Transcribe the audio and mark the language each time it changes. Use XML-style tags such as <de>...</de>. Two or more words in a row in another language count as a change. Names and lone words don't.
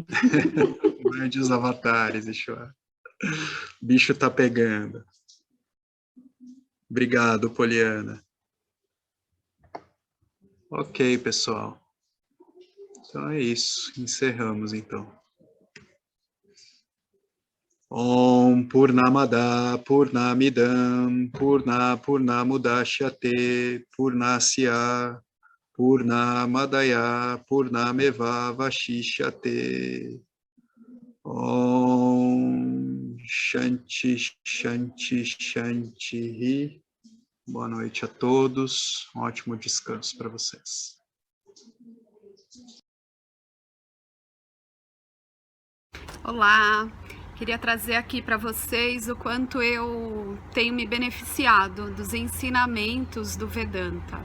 <pt>Mande os avatares, Ishwara. O bicho tá pegando. Obrigado, Poliana. Ok, pessoal. Então é isso. Encerramos, então.</pt> <sa>Om Purnamada Purnamidam Purnamudachyate Purnasya Purnamadaya Purnameva Vashishyate. Om Shanti, Shanti, Shanti.</sa> <pt>Boa noite a todos. Um ótimo descanso para vocês. Olá, queria trazer aqui para vocês o quanto eu tenho me beneficiado dos ensinamentos do Vedanta.</pt>